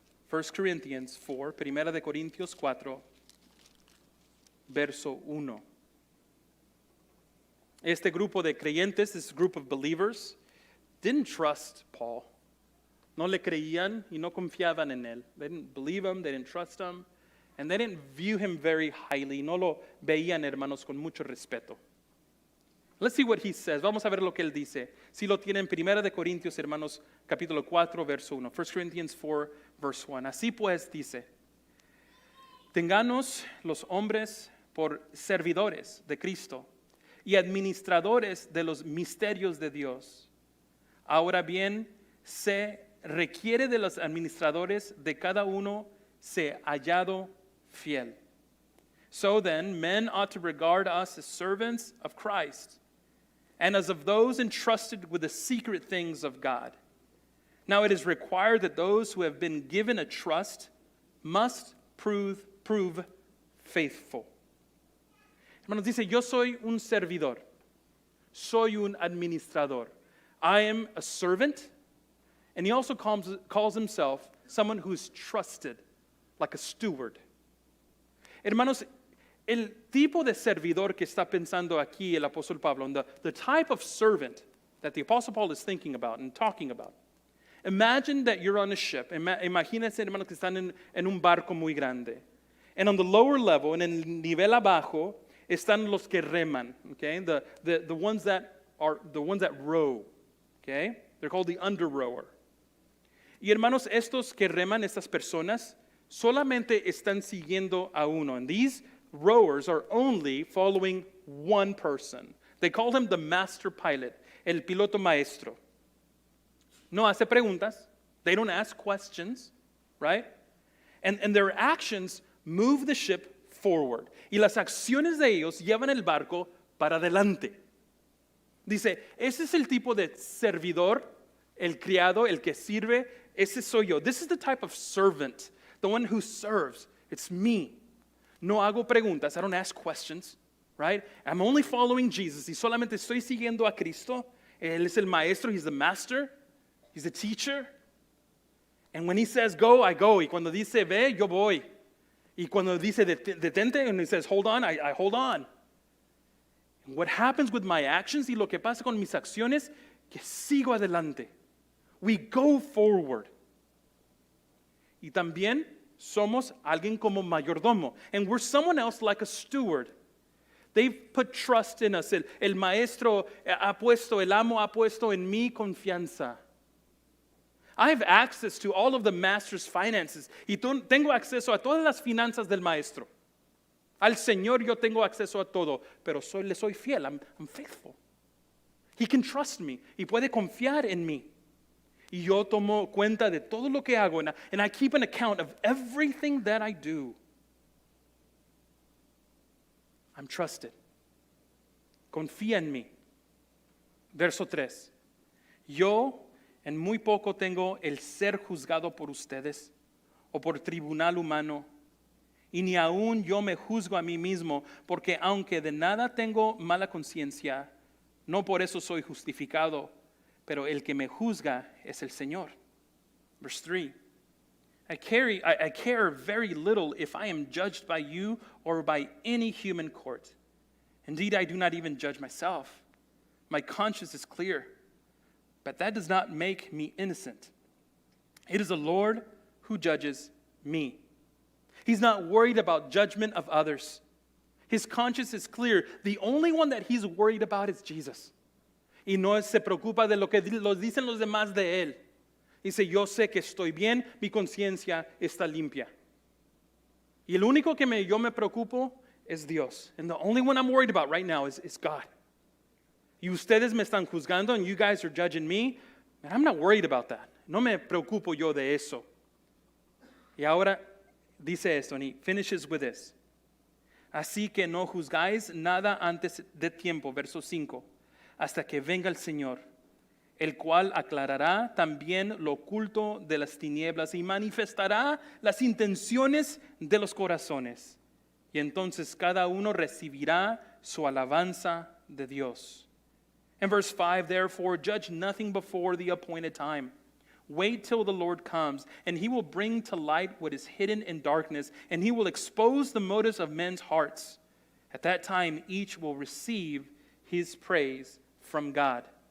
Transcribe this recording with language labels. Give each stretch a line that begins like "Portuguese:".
English: 1 Corinthians 4,
Spanish: Primera de Corintios 4, verso 1. Este grupo de creyentes,
English: this group of believers, didn't trust Paul.
Spanish: No le creían y no confiaban en él.
English: They didn't believe him, they didn't trust him, and they didn't view him very highly.
Spanish: No lo veían, hermanos, con mucho respeto.
English: Let's see what he says.
Spanish: Vamos a ver lo que él dice. Si lo tienen, Primera de Corintios, hermanos, capítulo 4, verso 1.
English: 1 Corinthians 4, verse 1.
Spanish: Así pues dice, tenganos los hombres por servidores de Cristo y administradores de los misterios de Dios. Ahora bien, se requiere de los administradores de cada uno se hallado fiel.
English: So then, men ought to regard us as servants of Christ, and as of those entrusted with the secret things of God. Now it is required that those who have been given a trust must prove faithful.
Spanish: Hermanos, dice, yo soy un servidor, soy un administrador.
English: I am a servant, and he also calls himself someone who's trusted, like a steward.
Spanish: Hermanos, el tipo de servidor que está pensando aquí el apóstol Pablo,
English: and the type of servant that the apostle Paul is thinking about and talking about. Imagine that you're on a ship.
Spanish: Imagínense, hermanos, que están en un barco muy grande.
English: And on the lower level,
Spanish: en el nivel abajo, están los que reman, okay?
English: The ones that row, okay? They're called the under rower.
Spanish: Y hermanos, estos que reman, estas personas, solamente están siguiendo a uno.
English: And these rowers are only following one person. They call him the master pilot,
Spanish: el piloto maestro. No hace preguntas.
English: They don't ask questions, right? And their actions move the ship forward.
Spanish: Y las acciones de ellos llevan el barco para adelante. Dice, ese es el tipo de servidor, el criado, el que sirve, ese soy yo.
English: This is the type of servant The one who serves. It's me.
Spanish: No hago preguntas.
English: I don't ask questions. Right? I'm only following Jesus.
Spanish: Y solamente estoy siguiendo a Cristo. Él es el maestro.
English: He's the master. He's the teacher. And when he says go, I go.
Spanish: Y cuando dice ve, yo voy. Y cuando dice detente,
English: and he says hold on, I hold on. And what happens with my actions
Spanish: y lo que pasa con mis acciones, que sigo adelante.
English: We go forward.
Spanish: Y también somos alguien como mayordomo.
English: And we're someone else like a steward. They've put trust in us.
Spanish: El maestro ha puesto, el amo ha puesto en mí confianza.
English: I have access to all of the master's finances.
Spanish: Y tengo acceso a todas las finanzas del maestro. Al Señor yo tengo acceso a todo, pero le soy fiel.
English: I'm faithful. He can trust me.
Spanish: Y puede confiar en mí. Y yo tomo cuenta de todo lo que hago.
English: And I keep an account of everything that I do. I'm trusted.
Spanish: Confía en mí. Verso 3. Yo en muy poco tengo el ser juzgado por ustedes o por tribunal humano, y ni aún yo me juzgo a mí mismo, porque aunque de nada tengo mala conciencia, no por eso soy justificado, pero el que me juzga es el Señor.
English: Verse 3. I care very little if I am judged by you or by any human court. Indeed, I do not even judge myself. My conscience is clear. But that does not make me innocent. It is the Lord who judges me. He's not worried about judgment of others. His conscience is clear. The only one that he's worried about is Jesus.
Spanish: Y no se preocupa de lo que dicen los demás de él. Dice, yo sé que estoy bien, mi conciencia está limpia. Y el único que yo me preocupo es Dios.
English: And the only one I'm worried about right now is God.
Spanish: Y ustedes me están juzgando
English: and you guys are judging me. And I'm not worried about that.
Spanish: No me preocupo yo de eso. Y ahora dice esto,
English: and he finishes with this.
Spanish: Así que no juzgáis nada antes de tiempo, verso 5, hasta que venga el Señor, el cual aclarará también lo oculto de las tinieblas y manifestará las intenciones de los corazones. Y entonces cada uno recibirá su alabanza de Dios.
English: In verse 5, therefore, judge nothing before the appointed time. Wait till the Lord comes, and he will bring to light what is hidden in darkness, and he will expose the motives of men's hearts. At that time, each will receive his praise from God.